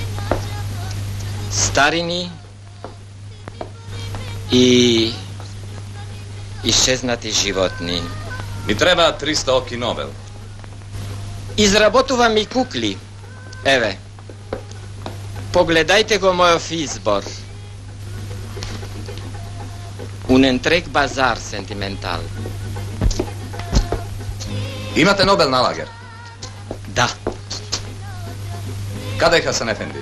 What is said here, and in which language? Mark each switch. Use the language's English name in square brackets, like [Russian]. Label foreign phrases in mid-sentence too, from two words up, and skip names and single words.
[Macedonian] Старини и изчезнати животни. Ми треба 300 оки Нобел. Изработувам и кукли. Еве. Погледајте го мојов избор. [Romanian] Un întreg bazar sentimental. [Macedonian] Имате Нобел на лагер? Да. Каде е Хасан Ефенди?